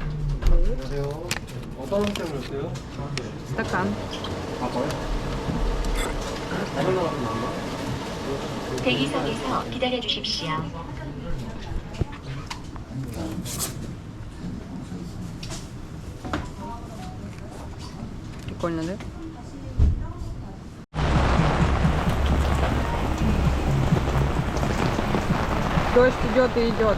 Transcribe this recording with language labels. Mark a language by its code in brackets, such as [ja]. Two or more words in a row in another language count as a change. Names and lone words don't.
[ru] Стакан. [ko] 대기석에서 기다려 주십시오. [ru] Прикольно, да? Дождь идет и идет.